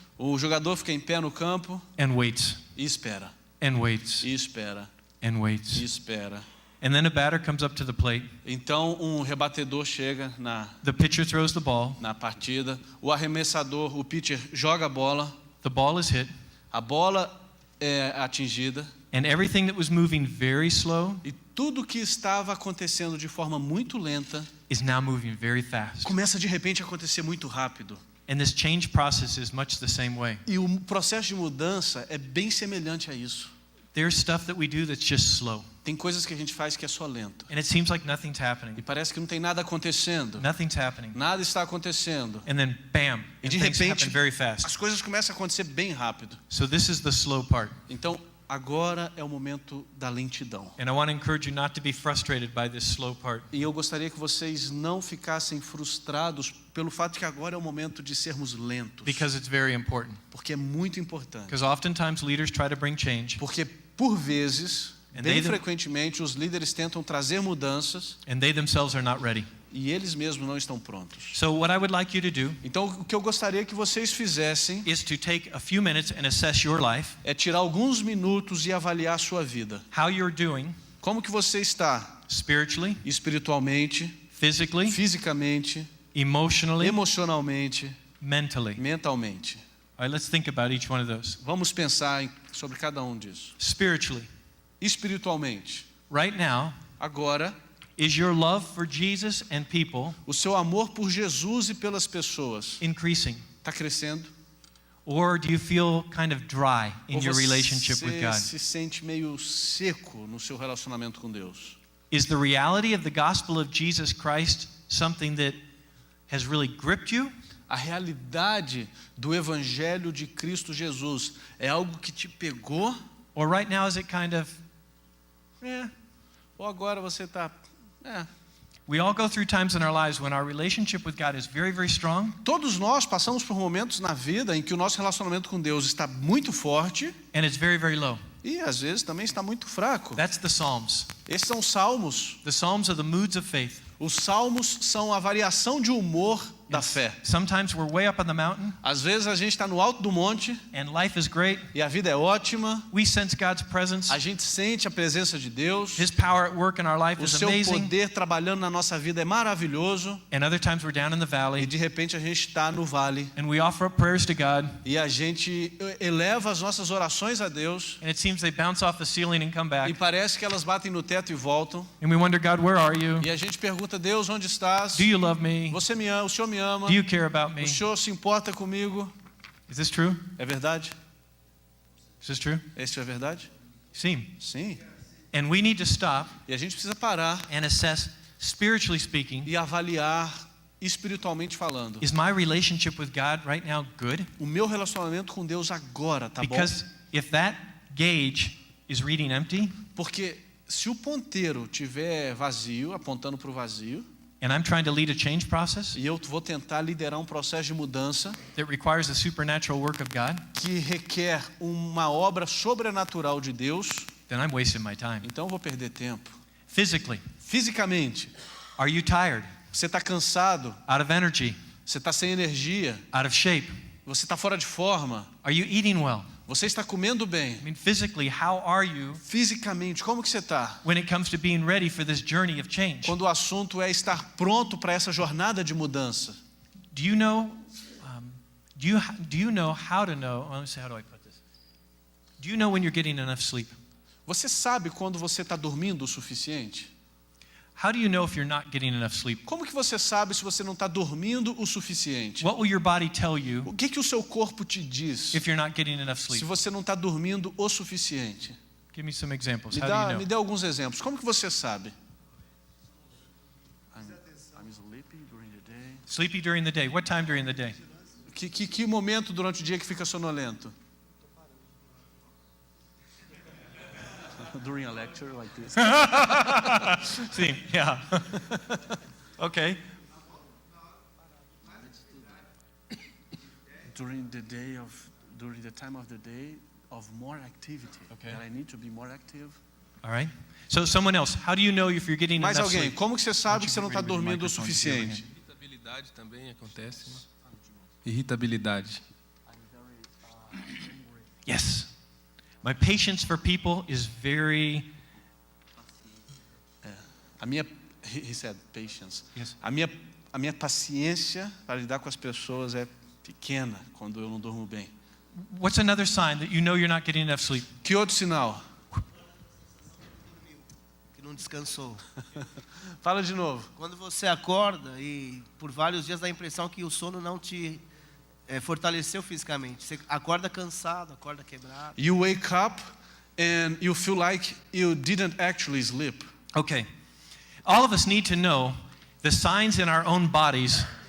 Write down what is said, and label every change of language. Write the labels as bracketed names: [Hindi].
[Portuguese] O jogador fica em pé no campo [English] and waits, [Portuguese] e espera, [English] and waits, [Portuguese] e espera, [English] and [Portuguese] e [English] waits. [Portuguese] espera. [English] And then a batter comes up to the plate. [Portuguese] Então um rebatedor chega [English] The pitcher throws the ball. [Portuguese] na partida, o arremessador, o pitcher joga a bola, [English] The ball is hit, [Portuguese] a bola é atingida [English] and everything that was moving very slow [Portuguese] e tudo que estava acontecendo de forma muito lenta [English] is now moving very fast. [Portuguese] começa de repente a acontecer muito rápido. [English] And this change process is much the same way. [Portuguese] E o processo de mudança é bem semelhante a isso. [English] There's stuff that we do that's just slow, [Portuguese] Tem coisas que a gente faz que é só lento. [English] and it seems like nothing's [Portuguese] E [English] happening. [Portuguese] parece que não tem nada acontecendo. [English] Nothing's happening. [Portuguese] Nada está acontecendo. [English] And then bam, [Portuguese] E [English] and [Portuguese] de [English] things [Portuguese] repente, [English] happen very fast. [Portuguese] as coisas começam a acontecer bem rápido. [English] So this is the slow part. [Portuguese] Então, agora é o momento da lentidão. [English] And I want to encourage you not to be frustrated by this slow part. [Portuguese] E eu gostaria que vocês não ficassem frustrados pelo fato de que agora é o momento de sermos lentos. [English] Because it's very important. [Portuguese] Porque é muito importante. [English] Because oftentimes leaders try to bring change, [Portuguese] Porque, por vezes, [English] And [Portuguese] bem [English] they- [Portuguese] frequentemente, os líderes tentam trazer mudanças [English] and they themselves are not ready. [Portuguese] e eles mesmos não estão prontos. [English] So what I would like you to do [Portuguese] Então, o que eu gostaria que vocês fizessem [English] is to take a few minutes and assess your life, [Portuguese] é tirar alguns minutos e avaliar a sua vida. [English] how you're doing [Portuguese] Como que você está [English] spiritually, [Portuguese] espiritualmente, [English] physically, [Portuguese] fisicamente, [English] emotionally, [Portuguese] emocionalmente, [English] mentally. [Portuguese] mentalmente. [English] All right, let's think about each one of those. [Portuguese] Vamos pensar sobre cada um disso. [English] Spiritually, [Portuguese] Espiritualmente, [English] right now, [Portuguese] agora, [English] is your love for Jesus and people [Portuguese] o seu amor por Jesus e pelas pessoas [English] increasing? [Portuguese] está crescendo? [English] Or do you feel kind of dry in [Portuguese] Ou [English] your relationship with [Portuguese] você [English] God? [Portuguese] se sente meio seco no seu relacionamento com Deus? [English] Is the reality of the gospel of Jesus Christ something that has really gripped you? [Portuguese] A realidade do Evangelho de Cristo Jesus é algo que te pegou? [English] Or right now is it kind of, [Portuguese] Ou agora você está... [English] we all go through times in our lives when our relationship with God is very, very strong, [Portuguese] Todos nós passamos por momentos na vida em que o nosso relacionamento com Deus está muito forte [English] and it's very, very low. [Portuguese] e às vezes também está muito fraco. [English] That's the Psalms. [Portuguese] Esses são salmos. [English] The Psalms are the moods of faith. [Portuguese] Os salmos são a variação de humor da fé. [English] Sometimes we're way up on the mountain [Portuguese] Às vezes a gente está no alto do monte [English] and life is great. [Portuguese] e a vida é ótima. [English] We sense God's presence. [Portuguese] A gente sente a presença de Deus. [English] His power at work in our life [Portuguese] O [English] is [Portuguese] seu [English] amazing. [Portuguese] poder trabalhando na nossa vida é maravilhoso. [English] And other times we're down in the [Portuguese] E [English] valley [Portuguese] de repente a gente está no vale [English] and we offer up prayers to God [Portuguese] e a gente eleva as nossas orações a Deus [English] and it seems they bounce off the ceiling and come [Portuguese] e [English] back. [Portuguese] parece que elas batem no teto e voltam. [English] And we wonder, God, where are you? [Portuguese] E a gente pergunta: Deus, onde estás? [English] Do you love me? [Portuguese] Você me ama, o Senhor me ama. [English] Do you care about me? [Portuguese] O Senhor se importa comigo. [English] Is this true? [Portuguese] É verdade? [English] Is this true? [Portuguese] Isso é verdade? Sim. Sim. [English] And we need to stop [Portuguese] E a gente precisa parar [English] and assess, spiritually speaking, [Portuguese] e avaliar espiritualmente falando. [English] is my relationship with God right now good? [Portuguese] O meu relacionamento com Deus agora, tá bom? [English] Because if that gauge is reading empty [Portuguese] Porque se o ponteiro tiver vazio, apontando para o vazio, [English] and I'm trying to lead a change process [Portuguese] e eu vou tentar liderar um processo de mudança [English] that requires the supernatural work of God, [Portuguese] que requer uma obra sobrenatural de Deus, [English] then I'm wasting my time. [Portuguese] então eu vou perder tempo. [English] Physically, [Portuguese] Fisicamente, [English] are you tired? [Portuguese] você está cansado, [English] Out of energy? [Portuguese] você está sem energia, [English] Out of shape? [Portuguese] você está fora de forma, [English] Are you eating well? [Portuguese] você está comendo bem. [English] I mean, physically, how are you [Portuguese] Fisicamente, como que você está? [English] when it comes to being ready for this journey of change? [Portuguese] Quando o assunto é estar pronto para essa jornada de mudança. [English] Do you know? Do you know how to know? Let me see, how do I put this? Do you know when you're getting enough sleep? [Portuguese] Você sabe quando você está dormindo o suficiente? [English] How do you know if you're not getting enough sleep? [Portuguese] Como que você sabe se você não está dormindo o suficiente? [English] What will your body tell you [Portuguese] O que o seu corpo te diz [English] if you're not getting enough [Portuguese] se [English] sleep? [Portuguese] você não está dormindo o suficiente? [English] Give me some examples. [Portuguese] Me [English] How do you [Portuguese] dá, [English] know? [Portuguese] me dê alguns exemplos. Como que você sabe? [English] I'm sleepy during the day. Sleepy during the day. What time during the day? [Portuguese] Que momento durante o dia que fica sonolento? [English] During a lecture like this. See, yeah. Okay. During the time of the day of more activity. Okay. That I need to be more active. All right. So someone else, how do you know if you're getting [Portuguese] Mais [English] enough [Portuguese] alguém, [English] sleep? [Portuguese] como que você sabe que você não está [English] Why don't you [Portuguese] dormindo o [English] get rid of the microphone? [Portuguese] suficiente? Irritabilidade também acontece, né? Irritabilidade. [English] Yes. My patience for people is very [Portuguese] A minha, [English] he said, patience. Yes. [Portuguese] A minha paciência para lidar com as pessoas é pequena quando eu não durmo bem. [English] What's another sign that you know you're not getting enough sleep? [Portuguese] Que outro sinal? Que não descansou. Fala de novo. Quando você acorda e por vários dias dá a impressão que o sono não te fortaleceu fisicamente. Você acorda cansado, acorda quebrado. [English] You wake up and you feel like you didn't actually sleep. Okay. All of us need to know the signs in our own bodies,